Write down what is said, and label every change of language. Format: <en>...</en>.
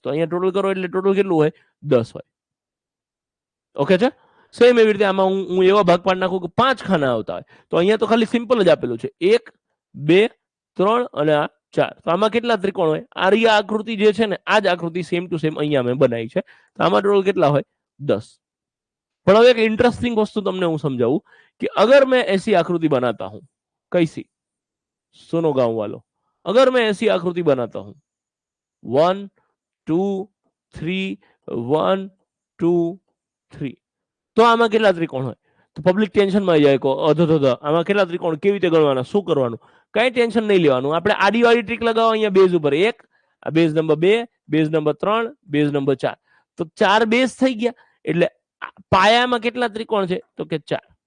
<gu>તો અહીંયા ટોટલ કરો એટલે ટોટલ કેટલું હોય? 10 હોય. ઓકે છે? સેમ એવી રીતે આમાં હું એવા ભાગ પાડી નાખું કે 5 ખાના આવતા હોય. તો અહીંયા તો ખાલી સિમ્પલ જ આપેલું છે 1 2 3 અને આ 4. તો આમાં કેટલા ત્રિકોણ હોય? આ રીયા આકૃતિ જે છે ને આ જ આકૃતિ સેમ ટુ સેમ અહીંયા મેં બનાવી છે. તો આમાં ટોટલ કેટલા હોય? 10. પણ હવે એક</gu> <hi>इंटरेस्टिंग वस्तु तुमने હું समझाऊं कि अगर मैं ऐसी आकृति बनाता हूं, कैसी? सुनो गांव वालों, अगर मैं ऐसी आकृति बनाता हूं 1 2 3 1 2 3,</hi> <gu>તો આમાં કેટલા ત્રિકોણ હોય? તો પબ્લિક ટેન્શનમાં આવી જાય કો અધો આમાં કેટલા ત્રિકોણ, કેવી રીતે ગણવાના, શું કરવાનું? કઈ ટેન્શન નહીં લેવાનું. આપણે આડી વાળી ટ્રીક લગાવો અહીંયા બેઝ ઉપર 1, આ base number 2, base number 3, base number 4. તો 4 બેઝ થઈ ગયા. એટલે પાયામાં કેટલા ત્રિકોણ છે? તો કે 4.</gu>